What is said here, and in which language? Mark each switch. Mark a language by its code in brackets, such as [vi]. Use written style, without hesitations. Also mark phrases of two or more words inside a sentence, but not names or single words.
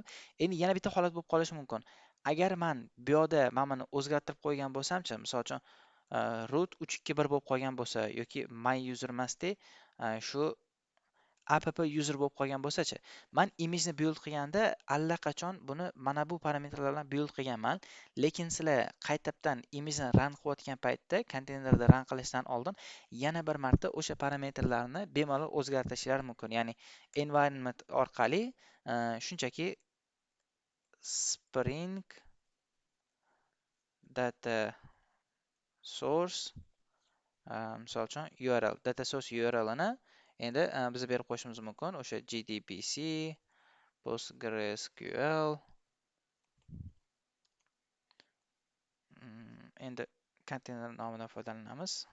[uz] Endi yana bitta holat bo'lib qolishi mumkin. Agar men bu yoqda mana buni o'zgartirib qo'ygan bo'lsam-chi, misol uchun root 321 bo'lib qolgan bo'lsa yoki [en] my user [uz] emasda shu [en] app user [uz] bo'lib qolgan bo'lsa-chi, men imageni build qilganda allaqachon buni mana bu parametrlar bilan build qilganman, lekin sizlar qaytadan imageni run qilayotgan paytda konteynerda run qilishdan oldin yana bir marta o'sha parametrlarni bemalol o'zgartirishlari mumkin. Ya'ni environment orqali shunchaki [en] spring data source [uz] misol uchun URL, [en] data source [uz] URLini endi biz berib qo'yishimiz mumkin. O'sha GDBC, PostgreSQL. Endi konteyner nomidan foydalanamiz.